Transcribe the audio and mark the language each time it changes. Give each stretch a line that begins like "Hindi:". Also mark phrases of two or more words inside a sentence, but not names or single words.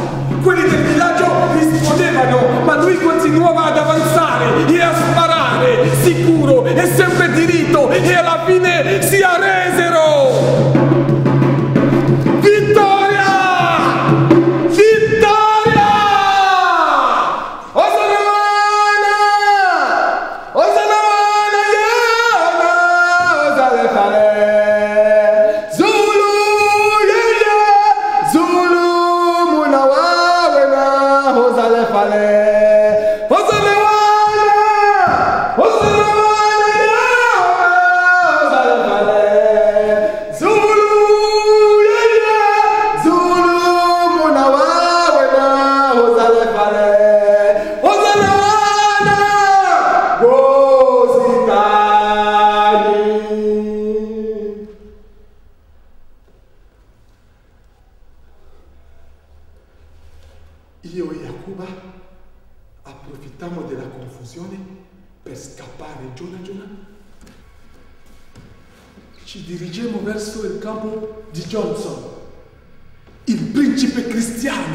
Italian: Quelli del villaggio rispondevano, ma lui continuava ad avanzare e a sparare, sicuro e sempre diritto, e alla fine si arresero! Vittoria! Vittoria! Osanamana! Osanamana, Yana! Osalefale! Zulu, Yeye! Zulu, Munawa! Osalefale! Osalewana! Osalewana, Osalefale! Zulu, Yeye! Zulu, Munawawena! Osalefale! Osalewana! Gozitani! Io e Yakuba approfittammo della confusione per scappare giorno. Ci dirigemmo verso il campo di Johnson, il principe cristiano.